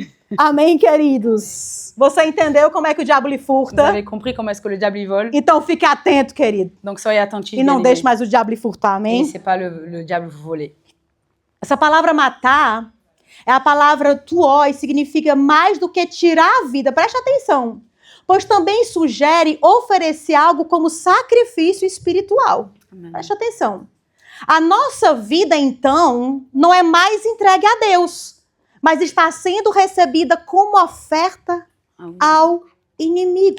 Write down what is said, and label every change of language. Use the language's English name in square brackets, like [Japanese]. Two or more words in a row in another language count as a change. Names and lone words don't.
[Portuguese] Amém, queridos? Você entendeu como é que o diabo lhe [French] Vous [Portuguese] furta? [French] avez compris comment est-ce que le diable y vole. [Portuguese] Então fique atento, querido. [French] Donc soyez attentifs. [Portuguese] E não [French] bien-aimés. [Portuguese] deixe mais o diabo lhe furtar, [French] Et [Portuguese] amém? [French] laissez pas le diable vous voler. [Portuguese] Essa palavra matar é a palavra tuoi, significa mais do que tirar a vida. Preste atenção. Pois também sugere oferecer algo como sacrifício espiritual. Amen. Preste atenção. A nossa vida, então, não é mais entregue a Deus, mas está sendo recebida como oferta ao inimigo.